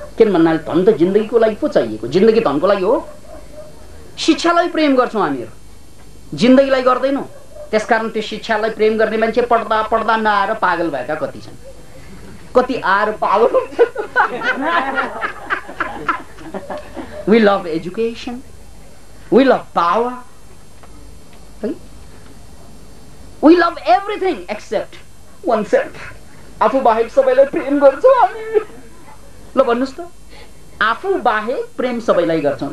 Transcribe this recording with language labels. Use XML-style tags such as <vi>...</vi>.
<ne>किन भन्नाले धन त जिन्दगीको लागि पो चाहिएको, जिन्दगी धनको लागि हो। शिक्षालाई प्रेम गर्छौं हामीहरु, जिन्दगीलाई गर्दैनौं। त्यसकारण त्यो शिक्षालाई प्रेम गर्ने मान्छे पढ्दा पढ्दा नआएर पागल भएका कति छन्, कति आएर पागल हुन्छ।</ne> <en>We love education, we love power, we love everything except oneself.</en> <ne>आफू बाहेक सबैलाई प्रेम गर्छौँ हामी। ल भन्नुहोस् त, आफू बाहेक प्रेम सबैलाई गर्छौँ।</ne>